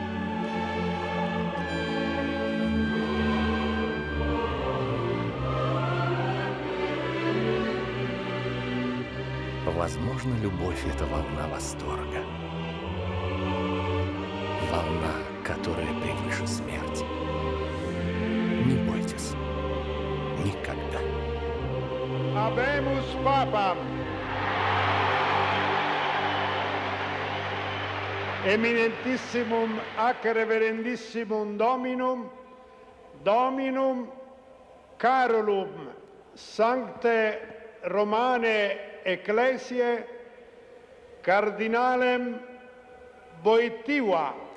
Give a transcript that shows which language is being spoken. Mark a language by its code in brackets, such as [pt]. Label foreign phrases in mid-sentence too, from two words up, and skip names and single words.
[ru] Возможно, любовь — это волна восторга. Волна, которая превыше смерти. Не бойтесь. Никогда. [la] Habemus Papam. Eminentissimum ac reverendissimum Dominum, Dominum Carolum, Sancte Romane Ecclesiae, Cardinalem Wojtyła.